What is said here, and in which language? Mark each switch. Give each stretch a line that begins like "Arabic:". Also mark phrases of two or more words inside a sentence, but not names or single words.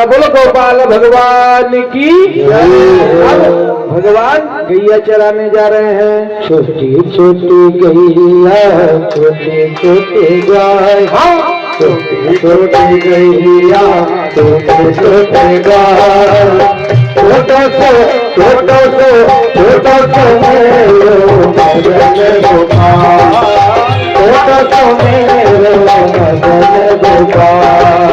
Hindi: बोलो गोपाल भगवान की। अब भगवान गैया चराने जा रहे हैं। छोटी छोटी गैया छोटे छोटे गाय, छोटी छोटी गैया छोटे छोटे गाय,
Braj: छोटो सो छोटो सो छोटो सो मेरो मदन गोपाल, छोटो सो मेरो मदन गोपाल।